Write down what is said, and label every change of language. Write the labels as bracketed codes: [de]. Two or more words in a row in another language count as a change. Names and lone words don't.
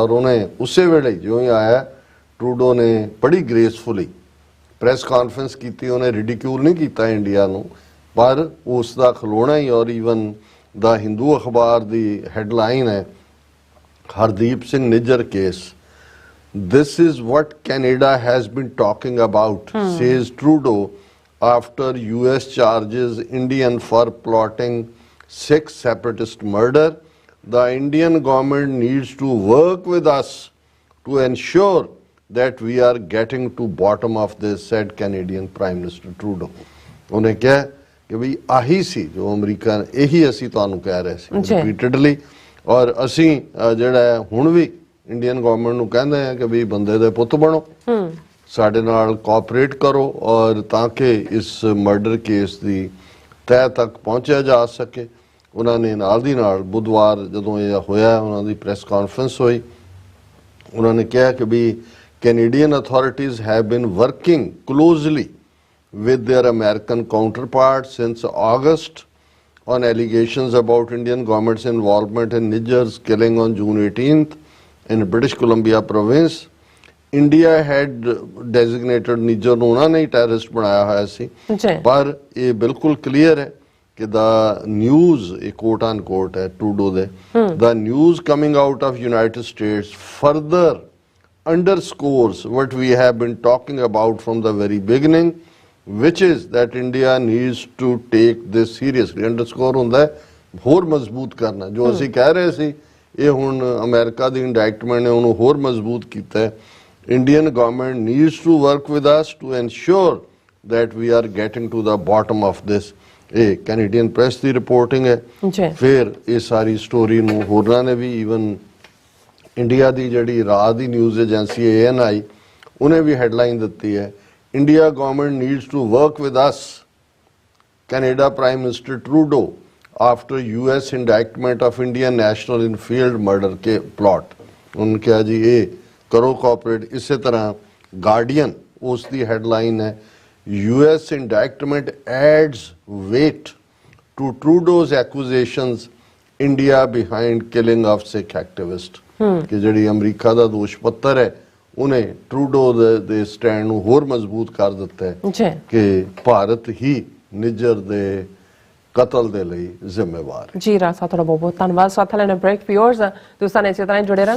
[pa] ਔਰ ਉਹਨੇ ਉਸੇ ਵੇਲੇ ਜਿਉਂ ਹੀ ਆਇਆ, ਟਰੂਡੋ ਨੇ ਬੜੀ [en] gracefully press conference [pa] ਕੀਤੀ। ਉਹਨੇ ਰਿਡੀਕਿਊਲ ਨਹੀਂ ਕੀਤਾ ਇੰਡੀਆ ਨੂੰ, ਪਰ ਉਸ ਦਾ ਖਲੋਣਾ ਹੀ। ਔਰ ਈਵਨ ਦਾ ਹਿੰਦੂ ਅਖਬਾਰ ਦੀ ਹੈਡਲਾਈਨ ਹੈ, ਹਰਦੀਪ ਸਿੰਘ ਨਿੱਜਰ ਕੇਸ, [en] this is what Canada has been talking about, says Trudeau, after US charges Indian for plotting Sikh separatist murder. The Indian government needs to work with us to ensure that we are getting to bottom of this, said Canadian Prime Minister Trudeau. [pa] ਉਹਨੇ ਕਿਹਾ ਕਿ ਵੀ ਆਹੀ ਸੀ ਜੋ ਅਮਰੀਕਾ, ਇਹੀ ਅਸੀਂ ਤੁਹਾਨੂੰ ਕਹਿ ਰਹੇ ਸੀ ਰਿਪੀਟਡਲੀ। ਔਰ ਅਸੀਂ ਜਿਹੜਾ ਹੁਣ ਵੀ [en] Indian government [pa] ਨੂੰ ਕਹਿੰਦੇ ਆ ਕਿ ਵੀ ਬੰਦੇ ਦੇ ਪੁੱਤ ਬਣੋ, ਸਾਡੇ ਨਾਲ ਕੋਆਪਰੇਟ ਕਰੋ, ਔਰ ਤਾਂ ਕਿ ਇਸ [en] murder case [pa] ਦੀ ਤਹਿ ਤੱਕ ਪਹੁੰਚਿਆ ਜਾ ਸਕੇ। ਉਹਨਾਂ ਨੇ ਨਾਲ ਦੀ ਨਾਲ ਬੁੱਧਵਾਰ ਜਦੋਂ ਇਹ ਹੋਇਆ, ਉਹਨਾਂ ਦੀ ਪ੍ਰੈਸ ਕਾਨਫਰੰਸ ਹੋਈ, ਉਹਨਾਂ ਨੇ ਕਿਹਾ ਕਿ ਵੀ [en] Canadian authorities have been working closely with their American counterparts since August on allegations about Indian government's involvement in Niger's killing on June 18th in British Columbia province. India had designated Niger [pa] ਨੂੰ ਉਹਨਾਂ ਨੇ ਟੈਰਰਿਸਟ ਬਣਾਇਆ ਹੋਇਆ ਸੀ, ਪਰ ਇਹ ਬਿਲਕੁਲ ਕਲੀਅਰ ਹੈ ਕਿ [en] the news, [pa] ਇਹ [en] quote unquote [pa] ਹੈ ਟਰੂਡੋ ਦੇ, [en] the news coming out of United States further underscores what we have been talking about from the very beginning, which is that India needs to take this seriously. [pa] Underscore ਹੁੰਦਾ ਹੈ ਹੋਰ ਮਜ਼ਬੂਤ ਕਰਨਾ, ਜੋ ਅਸੀਂ ਕਹਿ ਰਹੇ ਸੀ ਇਹ ਹੁਣ ਅਮਰੀਕਾ ਦੀ ਇੰਡਾਇਕਟਮੈਂਟ ਨੇ ਉਹਨੂੰ ਹੋਰ ਮਜ਼ਬੂਤ ਕੀਤਾ ਹੈ। [en] Indian government needs to work with us to ensure that we are getting to the bottom of this. [pa] ਇਹ ਕੈਨੇਡੀਅਨ ਪ੍ਰੈਸ ਦੀ ਰਿਪੋਰਟਿੰਗ ਹੈ। ਫਿਰ ਇਹ ਸਾਰੀ ਸਟੋਰੀ ਨੂੰ ਹੋਰਾਂ ਨੇ ਵੀ, ਈਵਨ ਇੰਡੀਆ ਦੀ ਜਿਹੜੀ ਰਾਤ ਦੀ [en] news agency [pa] ANI, ਉਹਨੇ ਵੀ ਹੈਡਲਾਈਨ ਦਿੱਤੀ ਹੈ, [en] India government needs to work with us, Canada Prime Minister Trudeau after US indictment of Indian national in field murder ke plot. [pa] ਉਹਨੇ ਕਿਹਾ ਜੀ ਇਹ ਕਰੋ ਕੋਆਪਰੇਟ। ਇਸੇ ਤਰ੍ਹਾਂ ਗਾਰਡੀਅਨ, ਉਸ ਦੀ ਹੈਡਲਾਈਨ ਹੈ, [en] US indictment adds weight to Trudeau's accusations, India behind killing of Sikh activist। [pa] ਕਿ ਜਿਹੜੀ ਅਮਰੀਕਾ ਦਾ ਦੋਸ਼ ਪੱਤਰ ਹੈ, ਉਹਨੇ ਟਰੂਡੋ ਦੇ ਸਟੈਂਡ ਨੂੰ ਹੋਰ ਮਜ਼ਬੂਤ ਕਰ ਦਿੱਤਾ ਹੈ ਕਿ ਭਾਰਤ ਹੀ ਨਿੱਜਰ ਦੇ ਕਤਲ ਦੇ ਲਈ ਜ਼ਿੰਮੇਵਾਰ ਹੈ। ਜੀ ਰਾਜ ਸਾਹਿਬ, ਤੁਹਾਡਾ ਬਹੁਤ ਬਹੁਤ ਧੰਨਵਾਦ। ਸਾਥ ਲੈਣਾ [en] break viewers, [pa] ਤੁਸੀਂ ਇਸੇ ਤਰ੍ਹਾਂ ਜੁੜੇ ਰਹਿਣਾ।